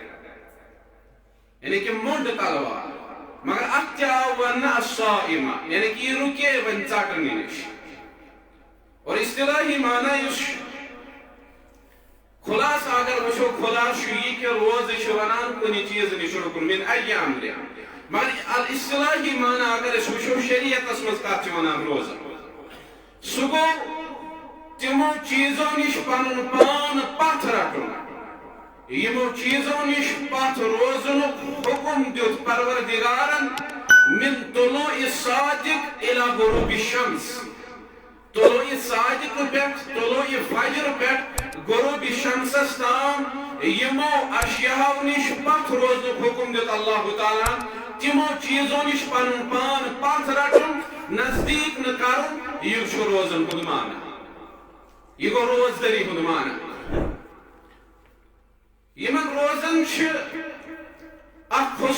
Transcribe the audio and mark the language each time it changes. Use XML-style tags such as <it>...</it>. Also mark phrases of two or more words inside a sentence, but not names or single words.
<ks>یعنی کہ موٚنٛڈ تلوار مگر اتھ تہِ آو وننہٕ الصائمہ یعنی کہ یہِ رُکے وۄنۍ ژٹنہٕ نِش اور اصطلاحی معنی یُس خلاصہ اگر وٕچھو خلاصہ چھُ یہِ کہ روزٕ چھِ ونان کُنہِ چیٖزٕ نِش رُکُن</ks> <ar>من ای امرِ</ar> <ks>مگر اصطلاحی معنی اگر أسۍ وٕچھو شریعتس منٛز کتھ چھِ ونان روزن سُہ گوٚو تِمو چیٖزو نِش پنُن پان پتھ رٹُن یِمو چیٖزو نِش پتھ روزنُک حُکم دیُت پروردگارن</ks> <ar>من طلوع الصادق الى غروب الشمس</ar> <ks>طلوع صادق پٮ۪ٹھ طلوع فجر پٮ۪ٹھ غروب شمسس تام یِمو اشیاہو نِش پتھ روزنُک حُکم دیُت اللہ تعالیٰ تِمو چیٖزو نِش پنُن پان پتھ رٹُن نزدیٖک نہٕ کرُن یہِ چھُ روزن ہُنٛد معنی یہِ گوٚو روزدٔری ہُنٛد معنی یمن روزن چھِ اکھ</ks>